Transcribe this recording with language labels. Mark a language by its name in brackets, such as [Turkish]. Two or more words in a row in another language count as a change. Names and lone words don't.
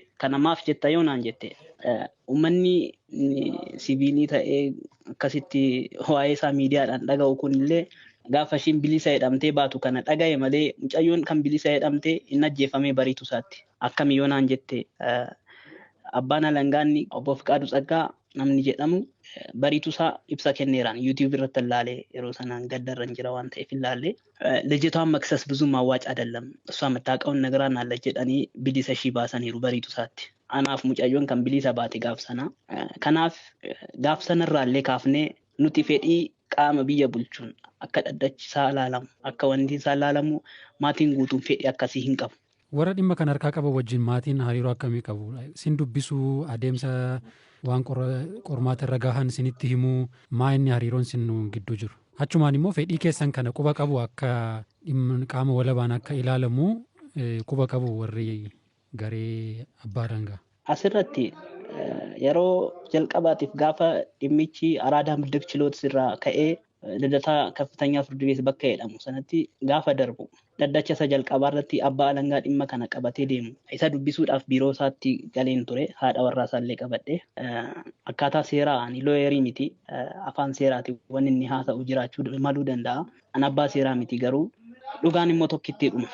[Oromo] Kana maaf jetta yoo naan jette uummanni siviilii ta'ee akkasitti waa'ee isaa miidiyaadhaan dhaga'u kunillee gaafa ishiin bilisa jedhamtee baatu kana dhaga'e malee mucayyoon kan bilisa jedhamtee hin ajjeefamee bariitu isaatti. Akkami yoo naan jette abbaan alangaanni obbo Fiqaaduu Tsaggaa namni jedhamu bariitu isaa ibsa kenneeraan YouTube irratti ilaalee yeroo sanaan gaddarran jira waan ta'eef ilaalee [Amharic] ልጅቷን መክሰስ ብዙም አዋጭ አይደለም እሷ የምታውቀውን ነገር አናለች [Oromo] jedhanii bilisa ishii baasaniiru bariitu isaatti. Anaaf mucayyoon kan bilisa baate gaaf sana. Kanaaf gaaf sanarraallee kaafnee nuti fedhii qaama biyya bulchuun akka dhaddachi isaa ilaalamu akka wanti isaa ilaalamu maatiin guutuun fedhii akkasii hin qabu. Warra dhimma kan harkaa qaban wajjin maatiin hariiroo akkamii qabu? Sin dubbisuu adeemsa waan qormaata irra gahan sinitti himuu maa inni hariiroon sin gidduu jiru? Achumaan immoo fedhii keessan kana quba qabu akka qaama walabaan akka ilaalamu quba qabu warri garee abbaa alangaa. Asirratti yeroo jalqabaatiif gaafa dhimmichi araadaa [Amharic] ምድብ ችሎት [Oromo] irraa ka'ee [Amharic] ልደታ ከፍተኛ ፍርድ ቤት [Oromo] bakka jedhamu sanatti gaafa darbu dhaddacha isa jalqabaa irratti abbaa alangaa dhimma kana qabatee deemu isa dubbisuudhaaf biiroo isaatti galeen ture haadha warraa isaallee qabadhe akkaataa seeraa ani looyerii miti afaan seeraati wanni inni haasa'u jiraachuu maluu danda'a. An abbaa seeraa miti garuu dhugaan immoo tokkitti dhuma.